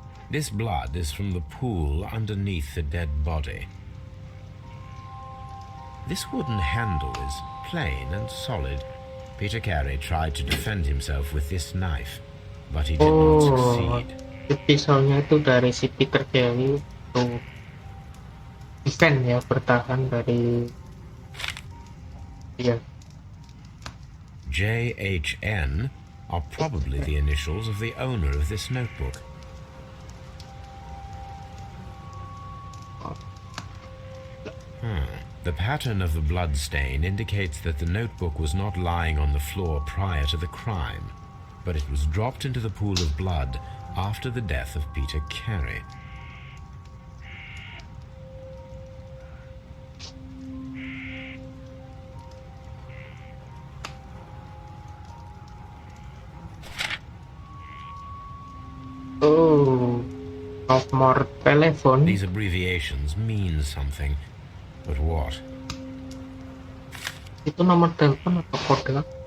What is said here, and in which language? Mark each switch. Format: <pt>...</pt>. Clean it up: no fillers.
<en>This blood is from the pool underneath the dead body. This wooden handle is plain and solid. Peter Carey tried to defend himself with this knife, but he did not succeed.</en> <id>Pisaunya itu dari si Peter Carey untuk defend ya, bertahan dari dia.</id> <en>JHN are probably the initials of the owner of this notebook. The pattern of the blood stain indicates that the notebook was not lying on the floor prior to the crime, but it was dropped into the pool of blood after the death of Peter Carey.</en> <id>Oh, nomor telepon.</id> <en>These abbreviations mean something, but what?</en> <id>Itu nomor telepon atau kode?</id>